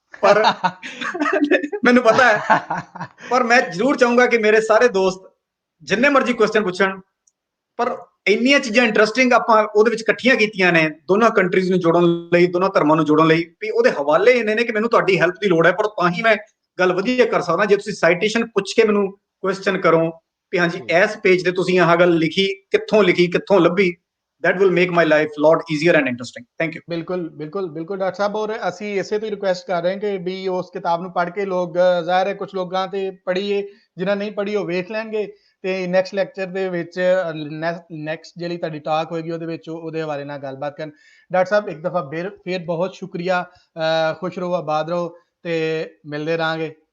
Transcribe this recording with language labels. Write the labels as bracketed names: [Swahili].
[Punjabi] ਪਰ ਮੈਨੂੰ ਪਤਾ ਹੈ, ਪਰ ਮੈਂ ਜ਼ਰੂਰ ਚਾਹੂੰਗਾ ਕਿ ਮੇਰੇ ਸਾਰੇ ਦੋਸਤ ਜਿੰਨੇ ਮਰਜ਼ੀ ਕੁਐਸਚਨ ਪੁੱਛਣ, ਪਰ ਇੰਨੀਆਂ ਚੀਜ਼ਾਂ ਇੰਟਰਸਟਿੰਗ ਆਪਾਂ ਉਹਦੇ ਵਿੱਚ ਇਕੱਠੀਆਂ ਕੀਤੀਆਂ ਨੇ ਦੋਨਾਂ ਕੰਟਰੀਜ਼ ਨੂੰ ਜੋੜਨ ਲਈ, ਦੋਨਾਂ ਧਰਮਾਂ ਨੂੰ ਜੋੜਨ ਲਈ, ਵੀ ਉਹਦੇ ਹਵਾਲੇ ਇੰਨੇ ਨੇ ਕਿ ਮੈਨੂੰ ਤੁਹਾਡੀ ਹੈਲਪ ਦੀ ਲੋੜ ਹੈ। ਪਰ ਤਾਂ ਹੀ ਮੈਂ ਗੱਲ ਵਧੀਆ ਕਰ ਸਕਦਾ ਜੇ ਤੁਸੀਂ ਸਾਈਟੇਸ਼ਨ ਪੁੱਛ ਕੇ ਮੈਨੂੰ ਕੁਐਸਚਨ ਕਰੋ ਕਿ ਹਾਂਜੀ ਇਸ ਪੇਜ ਤੇ ਤੁਸੀਂ ਆਹ ਗੱਲ ਲਿਖੀ, ਕਿੱਥੋਂ ਲੱਭੀ। [English] that will make my life lot easier and interesting. Thank you. [Punjabi] ਬਿਲकुल doctor ਸਾਹਿਬ। ਔਰ ਅਸੀਂ ਇਸੇ ਤੋਂ ਹੀ ਰਿਕੁਐਸਟ ਕਰ ਰਹੇ ਹਾਂ ਕਿ ਵੀ ਉਸ ਕਿਤਾਬ ਨੂੰ ਪੜ੍ਹ ਕੇ ਲੋਕ, ਜ਼ਾਹਿਰ ਹੈ ਕੁਝ ਲੋਕਾਂ ਤੇ ਪੜ੍ਹੀਏ, ਜਿਨ੍ਹਾਂ ਨਹੀਂ ਪੜ੍ਹੀ ਉਹ ਵੇਖ ਲੈਣਗੇ ਤੇ ਨੈਕਸਟ ਲੈਕਚਰ ਦੇ ਵਿੱਚ ਨੈਕਸਟ ਜਿਹੜੀ ਤੁਹਾਡੀ ਟਾਕ ਹੋਏਗੀ ਉਹਦੇ ਵਿੱਚ ਉਹਦੇ ਹਵਾਲੇ ਨਾਲ ਗੱਲਬਾਤ ਕਰਨ। ਡਾਕਟਰ ਸਾਹਿਬ ਇੱਕ ਦਫਾ ਫਿਰ ਬਹੁਤ ਸ਼ੁਕਰੀਆ, ਖੁਸ਼ ਰਹੋ, ਆਬਾਦ ਰਹੋ ਤੇ ਮਿਲਦੇ ਰਹਾਂਗੇ।